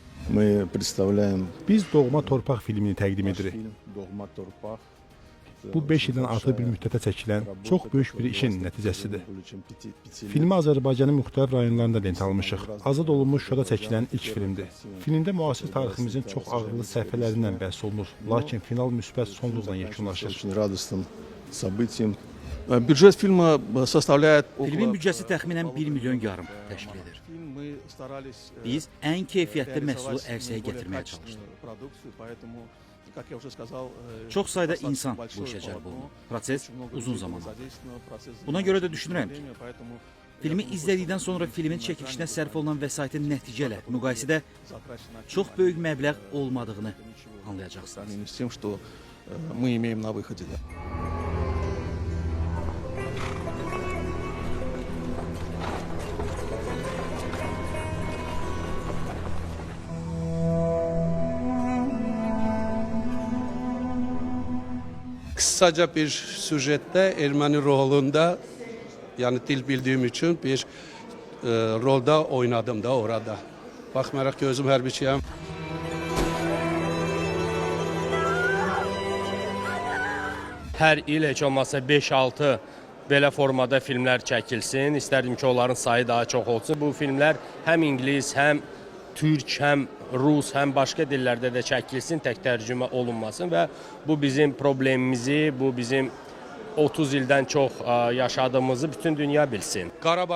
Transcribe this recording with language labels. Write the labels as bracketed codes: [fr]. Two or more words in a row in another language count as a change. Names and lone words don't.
[ru] Мы представляем [az] Biz Doğma Torpaq filmini təqdim [ru] наш [az] edirik. [ru] фильм «Догма Торпах». [az] Bu 5 ildən artıq bir müddətə çəkilən çox böyük bir işin nəticəsidir. Filmi Azərbaycanın müxtəlif rayonlarında lent almışıq. Azad olunmuş Şuşada çəkilən ilk filmdir. Filmdə müasir tariximizin çox ağırlı səhifələrindən bəhs olunur, lakin final müsbət sonluqla yekunlaşır. [ru] Очень радостным событием. Бюджет фильма составляет [az] Filmin büdcəsi təxminən 1 milyon yarım təşkil edir. Biz ən keyfiyyətli məhsulu ərsəyə gətirməyə çalışdıq. Çox sayda insan bu işə cəlb olunur. Proses uzun zaman alır. Buna görə də düşünürəm ki, filmi izlədikdən sonra filmin çəkilişinə sərf olunan vəsaitin nəticə ilə müqayisədə çox böyük məbləğ olmadığını anlayacaqsınız. [ru] с тем, что мы имеем на выходе. [tr] Kısaca bir süjette Ermeni rolunda yani dil bildiğim için bir rolda oynadım da orada. [az] Baxmayaraq ki özüm hərbiçiyəm. Hər il heç olmasa 5-6 belə formada filmlər çəkilsin. İstərdim ki, onların sayı daha çox olsun. Bu filmlər həm ingilis, həm türk, həm rus, həm başqa dillərdə də çəkilsin, tək tərcümə olunmasın və bu bizim problemimizi, bu bizim 30 ildən çox yaşadığımızı bütün dünya bilsin.